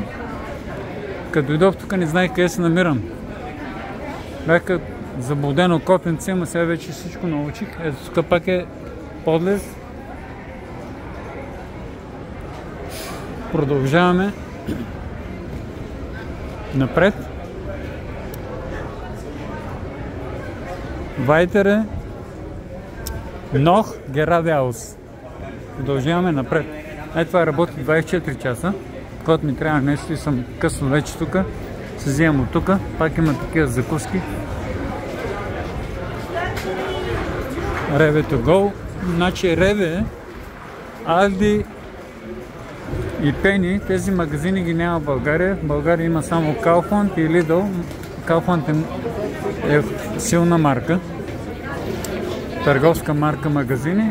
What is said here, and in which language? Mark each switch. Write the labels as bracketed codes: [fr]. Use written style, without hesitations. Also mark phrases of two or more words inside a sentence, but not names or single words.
[bg] Като дойдох тук не знаех къде се намирам. Бях заблуден от Котенци, ама сега вече всичко научих. Ето тук пак е подлез. Продължаваме напред. [de] Weitere noch geradeaus. [bg] Продължаваме напред. Това работи 24 часа. Когато ми трябва нещо и съм късно вече тук, се вземам от тук. Пак има такива закуски. Rewe to go. Значи Rewe, Aldi и Penny, тези магазини ги няма в България. В България има само Kaufland и Lidl. Kaufland е силна марка. Търговска марка магазини.